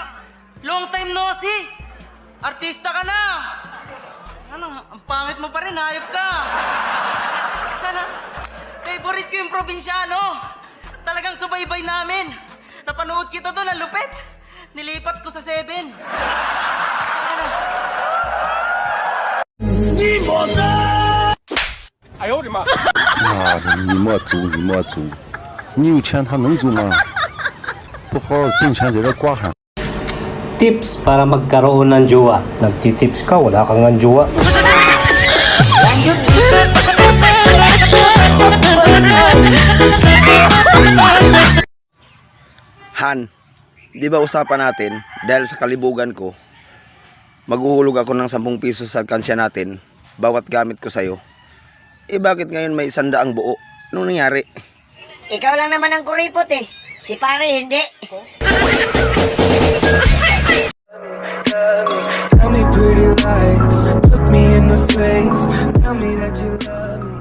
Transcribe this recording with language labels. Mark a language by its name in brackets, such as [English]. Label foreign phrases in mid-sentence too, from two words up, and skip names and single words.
[English] Long time no see! [Filipino] Artista ka na! Ano, ang pangit mo pa rin, hayop ka! Sana, favorite ko yung probinsyano! Talagang subaybay namin! Napanood kita doon, ang lupit! Nilipat ko sa 7! Ano? [Chinese] 哎呦我的妈！妈的，你莫租，你莫租，你有钱他能租吗？不好好挣钱在这挂上。 [Filipino] Tips para magkaroon ng jowa. Nagtitips ka, wala kang ng jowa. Han, di ba usapan natin, dahil sa kalibugan ko, maghuhulog ako ng 10 piso sa alkansya natin, bawat gamit ko sa'yo. Eh bakit ngayon may 100 buo? Anong nangyari? Ikaw lang naman ang kuripot eh. Si pare hindi. [English] Tell me pretty lies, look me in the face, tell me that you love